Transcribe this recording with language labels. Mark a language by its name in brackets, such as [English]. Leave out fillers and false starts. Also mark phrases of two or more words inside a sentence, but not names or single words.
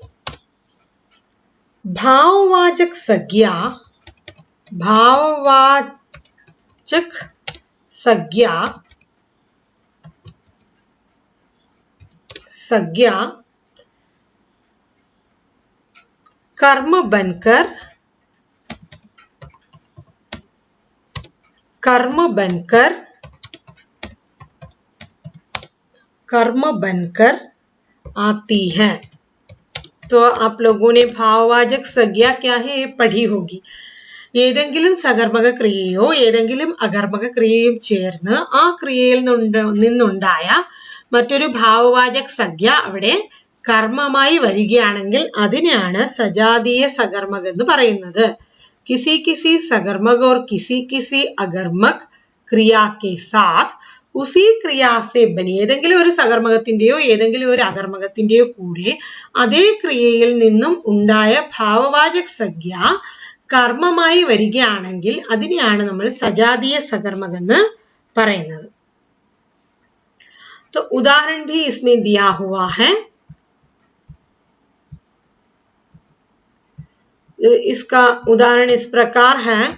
[Hindi] भाववाचक संज्ञा कर्म बनकर आती है। तो आप लोगों ने भाववाचक संज्ञा क्या है पढ़ी होगी। [Malayalam] ഏതെങ്കിലും സകർമ്മക ക്രിയയോ ഏതെങ്കിലും അകർമ്മക ക്രിയയും ചേർന്ന് ആ ക്രിയയിൽ നിന്നുണ്ടായ മറ്റൊരു ഭാവവാചക സംജ്ഞ അവിടെ കർമ്മമായി വരികയാണെങ്കിൽ അതിനെയാണ് സജാതീയ സകർമ്മക എന്ന് പറയുന്നത്। [Hindi] किसी सकर्मक और किसी अकर्मक क्रिया के साथ उसी क्रिया से बनी [Malayalam] ഏതെങ്കിലും ഒരു സകർമകത്തിന്റെയോ ഏതെങ്കിലും ഒരു അകർമകത്തിന്റെയോ കൂടെ അതേ ക്രിയയിൽ നിന്നും ഉണ്ടായ ഭാവവാചക സംജ്ഞ കർമ്മമായി വരികയാണെങ്കിൽ അതിനെയാണ് നമ്മൾ സജാതീയ സകർമകം എന്ന് പറയുന്നത്. [Hindi] तो उदाहरण भी इसमें दिया हुआ है. इसका उदाहरण इस प्रकार है.